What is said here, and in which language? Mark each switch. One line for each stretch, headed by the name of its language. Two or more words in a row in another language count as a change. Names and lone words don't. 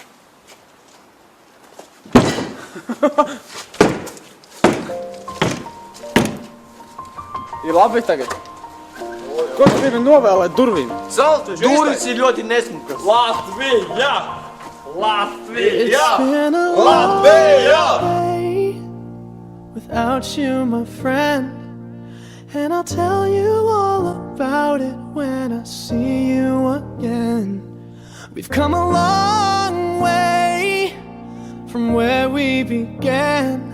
Latvian: Ir labi tagad? Ko tu gribi novēlēt durvīm? Salatviešu. Durvis ir ļoti nesmukas. Latvija! Latvija!
English: Been a
Latvian: Latvija!
English: day without you, my friend. And I'll tell you all about it when I see you again. We've come a long way from where we began.